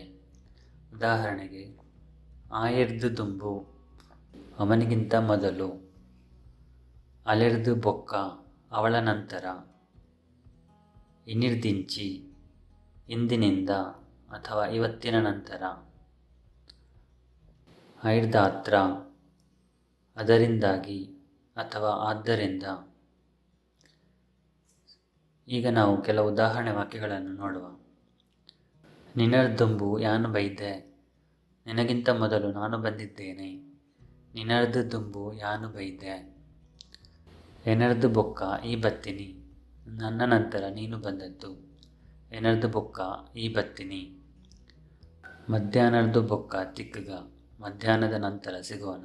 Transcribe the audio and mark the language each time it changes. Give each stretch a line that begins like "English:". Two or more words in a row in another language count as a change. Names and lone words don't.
Kannada: ಉದಾಹರಣೆಗೆ,
Tulu: ಆಯರ್ದು ದುಂಬು
Kannada: ಅವನಿಗಿಂತ ಮೊದಲು,
Tulu: ಅಲೆರ್ದು ಬೊಕ್ಕ
Kannada: ಅವಳ ನಂತರ, ಇನಿರ್ದಿಂಚಿ ಇಂದಿನಿಂದ ಅಥವಾ ಇವತ್ತಿನ ನಂತರ, ಐರ್ದಾತ್ರ ಅದರಿಂದಾಗಿ ಅಥವಾ ಆದ್ದರಿಂದ. ಈಗ ನಾವು ಕೆಲವು ಉದಾಹರಣೆ ವಾಕ್ಯಗಳನ್ನು ನೋಡುವ.
Tulu: ನಿನರ್ದುಂಬು ಯಾನು ಬೈದೆ,
Kannada: ನಿನಗಿಂತ ಮೊದಲು ನಾನು ಬಂದಿದ್ದೇನೆ.
Tulu: ನಿನರ್ದು ದುಂಬು ಯಾನು ಬೈದೆ. ಎನರ್ದು ಬೊಕ್ಕ ಈ ಬತ್ತಿನಿ,
Kannada: ನನ್ನ ನಂತರ ನೀನು ಬಂದದ್ದು.
Tulu: ಎನರ್ದು ಬೊಕ್ಕ ಈ ಬತ್ತಿನಿ. ಮಧ್ಯಾಹ್ನರ್ದು ಬೊಕ್ಕ ತಿಕ್ಕಗ,
Kannada: ಮಧ್ಯಾಹ್ನದ ನಂತರ ಸಿಗೋಣ.